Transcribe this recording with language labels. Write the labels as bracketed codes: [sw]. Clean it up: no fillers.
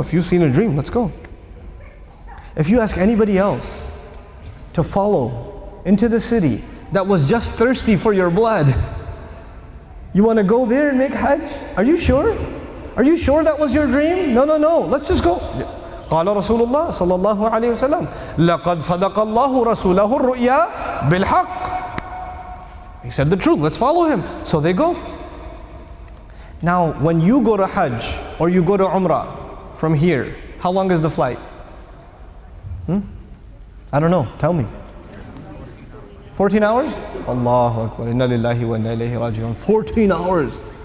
[en] If you've seen a dream, let's go. If you ask anybody else to follow into the city that was just thirsty for your blood, you want to go there and make Hajj? Are you sure? Are you sure that was your dream? No, no, no. Let's just go. [ar] قال رسول الله صلى الله عليه وسلم لقد صدق الله رسوله الرؤيا بالحق. [en] He said the truth. Let's follow him. So they go. Now, when you go to Hajj or you go to Umrah from here, how long is the flight? I don't know. Tell me. 14 hours? Allahu Akbar. [ar] Inna lillahi wa inna ilayhi raji'un. 14 hours.